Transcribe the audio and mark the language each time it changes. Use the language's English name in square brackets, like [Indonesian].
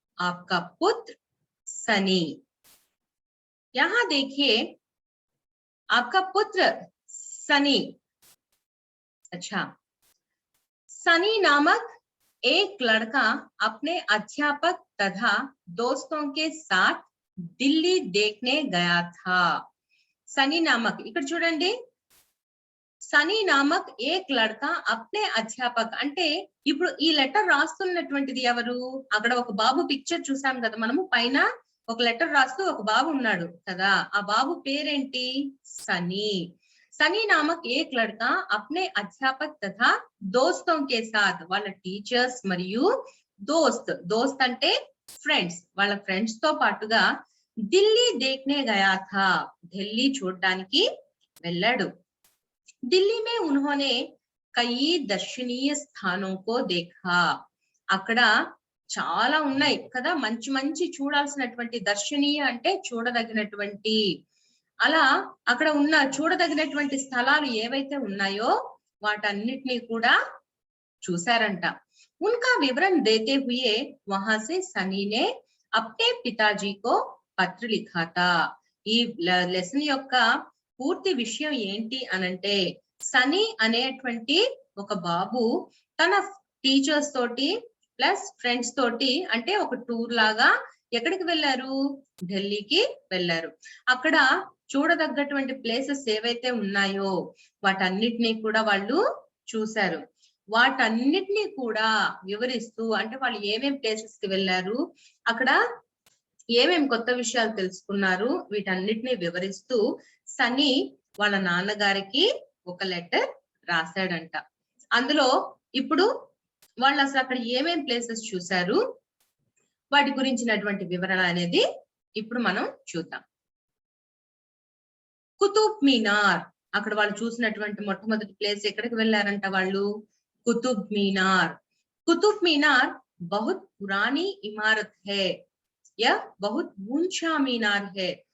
[Hindi] आपका पुत्र सनी। यहाँ देखिए, आपका पुत्र सनी। अच्छा, सनी नामक एक लड़का अपने अध्यापक तथा दोस्तों के साथ दिल्ली देखने गया था। [Telugu] सनी नामक ఇక్కడ చూడండి, [Hindi] సనీ నామక్ ఏక్ లడ్కా అప్నే అధ్యాపక్ [Telugu] అంటే ఇప్పుడు ఈ లెటర్ రాస్తున్నటువంటిది ఎవరు? అక్కడ ఒక బాబు పిక్చర్ చూసాం కదా మనము, పైన ఒక లెటర్ రాస్తూ ఒక బాబు ఉన్నాడు కదా, ఆ బాబు పేరేంటి? సనీ। [Hindi] सनी नामक एक लड़का अपने अध्यापक तथा दोस्तों के साथ [Telugu] వాళ్ళ టీచర్స్ మరియు दोस्त అంటే ఫ్రెండ్స్, వాళ్ళ ఫ్రెండ్స్ తో పాటుగా ఢిల్లీ [Hindi] देखने गया था, [Telugu] ఢిల్లీ చూడడానికి వెళ్ళాడు। [Hindi] दिल्ली में उन्होंने कई दर्शनीय स्थानों को देखा। [Telugu] అక్కడ చాలా ఉన్నాయి కదా మంచి మంచి చూడాల్సినటువంటి, దర్శనీయ అంటే చూడదగినటువంటి, అలా అక్కడ ఉన్న చూడదగినటువంటి స్థలాలు ఏవైతే ఉన్నాయో వాటన్నిటినీ కూడా చూశారంట। [Hindi] उनका विवरण देते हुए वहां से सनी ने अपने पिताजी को पत्र लिखा था। [Telugu] ఈ లెసన్ యొక్క పూర్తి విషయం ఏంటి అనంటే, సనీ అనేటువంటి ఒక బాబు తన టీచర్స్ తోటి ప్లస్ ఫ్రెండ్స్ తోటి అంటే ఒక టూర్ లాగా ఎక్కడికి వెళ్ళారు? ఢిల్లీకి వెళ్ళారు। అక్కడ చూడదగ్గటువంటి ప్లేసెస్ ఏవైతే ఉన్నాయో వాటన్నిటినీ కూడా వాళ్ళు చూశారు. వాటన్నిటినీ కూడా వివరిస్తూ, అంటే వాళ్ళు ఏమేం ప్లేసెస్ కి వెళ్ళారు, అక్కడ ఏమేం కొత్త విషయాలు తెలుసుకున్నారు, వీటన్నిటిని వివరిస్తూ సన్నీ వాళ్ళ నాన్నగారికి ఒక లెటర్ రాశాడంట. అందులో ఇప్పుడు వాళ్ళు అసలు అక్కడ ఏమేం ప్లేసెస్ చూశారు, వాటి గురించినటువంటి వివరణ అనేది ఇప్పుడు మనం చూద్దాం. కుతుబ్ మీనార్, అక్కడ వాళ్ళు చూసినటువంటి మొట్టమొదటి ప్లేస్ ఎక్కడికి వెళ్ళారంట వాళ్ళు, కుతుబ్ మీనార్. [Hindi] కుతుబ్ మీనార్ बहुत पुरानी इमारत है, यह बहुत ऊंचा मीनार है.